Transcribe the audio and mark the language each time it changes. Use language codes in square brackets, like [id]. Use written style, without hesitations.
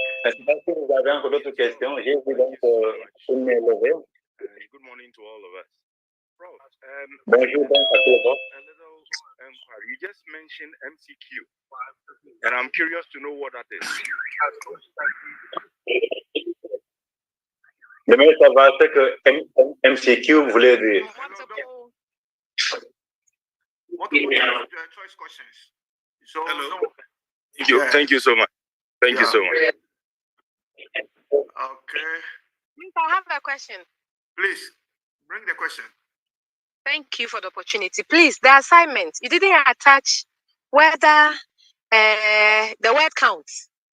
[fr] Si vous avez encore d'autres questions, j'ai vu donc une main levée. [en] Good morning to all of us. Prof, [fr] Bonjour donc à tous. [en] A little inquiry. You just mentioned MCQ, and I'm curious to know what that is. [fr] J'aimerais savoir ce que MCQ voulait dire. [en] What are choice questions? So, Hello. Thank you so much. Thank you so much. Okay. I have a question. Please, bring the question. Thank you for the opportunity. Please, the assignment, you didn't attach whether the word counts.